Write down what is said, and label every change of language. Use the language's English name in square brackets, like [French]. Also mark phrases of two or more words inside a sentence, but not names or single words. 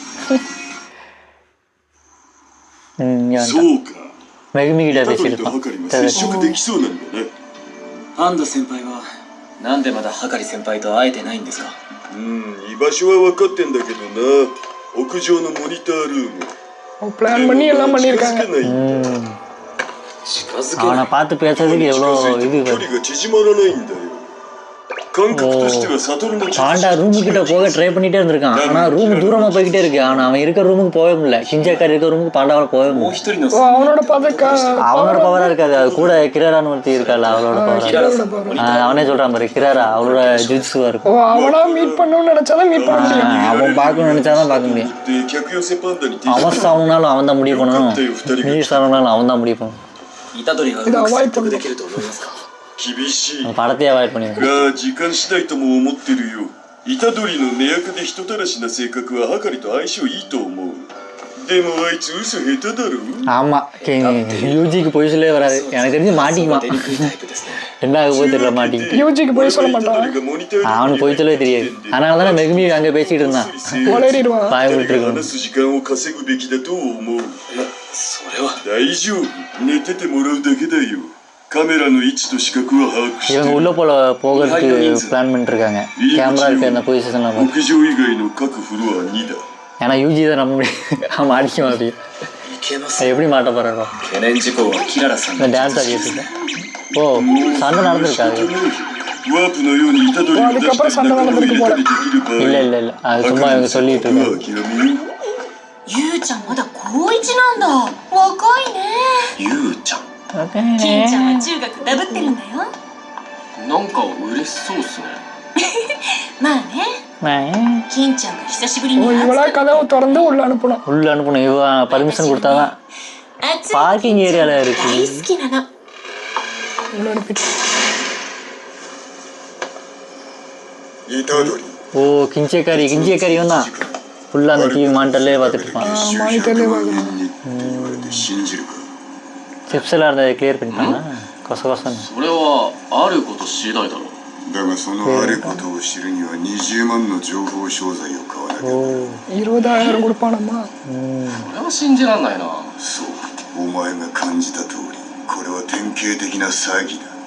[Japanese] そうか。めぐみぎらで知るとはかりも接触できそうなんだね。パンダ先輩はなんでまだはかり先輩と会えてないんですか？居場所は分かってんだけどな。屋上のモニタールーム。 [Tamil] பிளான் பண்ணி எல்லாம் பண்ணிருக்காங்க. அவனை பார்த்து பேசுறதுக்கு எவ்வளோ இது. [Japanese] 距離が縮まらないんだよ。感覚としては悟の [Tamil] பாண்டா ரூமு கிட்ட போக ட்ரை பண்ணிட்டே இருந்திருக்கான். ஆனா ரூம் தூரமா போய்கிட்டே இருக்கு. அவன் இருக்கிற ரூமுக்கு போகவே முடியல. கிஞ்சாக்காரி இருக்கிற ரூமுக்கு பாண்டாவால போகவே முடியல. அவனோட பவரா இருக்காது. அது கூட கிராரான்னு ஒருத்தி இருக்காள், அவளோட பவர். அவனே சொல்றான் பாரு, கிராரா அவளோட ஜுட்ஸுவா இருக்கும். அவனா மீட் பண்ணணும்னு நினைச்சாதான் மீட் பண்ண முடியும். அவன் பார்க்கணும்னு நினைச்சாதான் பார்க்க முடியும். அவன் சாவனாலும் அவன் தான் முடிவு பண்ணணும். நீ சாவனாலும் அவன் தான் முடிவு பண்ணணும். [Japanese] 虎杖がうまく説得できると思いますか？厳しい。 [Tamil] படத்தையே அவாய்ட் பண்ணிடுங்க. [Japanese] が時間次第とも思ってるよ。虎杖の根役で人たらしな性格ははかりと相性いいと思う。でもあいつ嘘下手だろ。 [Tamil] ஆமா, யூஜிக்கு பொய் சொல்லவே வராது. எனக்கு தெரிஞ்சு மாட்டிக்குவான். என்ன ஆக போய் தெரியல, மாட்டிக்கு. யூஜிக்கு பொய் சொல்ல மாட்டான். அவனுக்கு பொய் சொல்லவே தெரியாது. அதனால தானே மெகுமி அங்கே பேசிட்டு இருந்தான். பாய விட்டு இருக்கணும். [Japanese] 時間を稼ぐべきだと思う。それは大丈夫。寝ててもらうだけだよ。カメラの位置と視覚は把握して。 [Tamil] இவங்க உள்ள போகிறதுக்கு பிளான் பண்ணிட்டு இருக்காங்க. கேமரா இருக்க அந்த பொசிஷன்ல. [Japanese] 屋上以外の各フロア2だ。 [Tamil] ஏன்னா யூஜி தான் நம்ப முடியும். அவன் அடிக்க மாட்டேன். எப்படி மாட்ட போறாரோ. [Japanese] 懸念事項はキララさんの [Tamil] டான்ஸ் ஆடிட்டு இருக்கேன். ஓ, சண்டை நடந்திருக்காது. [Japanese] ワープのように虎杖を出したり仲間を入れたりできる場合。 [Tamil] இல்ல அது சும்மா இவங்க சொல்லிட்டு இருக்காங்க. [Japanese] ゆうちゃんまだ高1なんだ。若いね。ゆうちゃん。金ちゃんは中学ダブってるんだよ。なんか嬉しそうっすね。まあね。金ちゃんが久しぶりに [Tamil] இவளா கதவை திறந்து உள்ள அனுப்பணும். உள்ள அனுப்பணும். இவன் பர்மிஷன் கொடுத்தாதான். [English] parking area [Tamil] இருக்கு. [Japanese] 大好きなの。 [Tamil] உள்ள அனுப்பிட்டு. [Japanese] 虎杖。 [Tamil] ஓ, கிஞ்சேக்காரி இவன் தான். ஃபுல்லா அந்த [English] TV monitor [Tamil] பார்த்துட்டு இருப்பான். மானிட்டர்லயே பார்க்கணும். சிப்ஸ் எல்லாம் இருந்ததை கிளியர் பண்ணிட்டாங்க. கொச கொசன்னு. [Japanese] それはあること次第だろう。だがそのあることを知るには20万の情報商材を買わなきゃ。 [Tamil] 20,000 கொடுப்பானம்மா. [Japanese] それは信じらんないな。そう、お前が感じた通り、これは典型的な詐欺だ。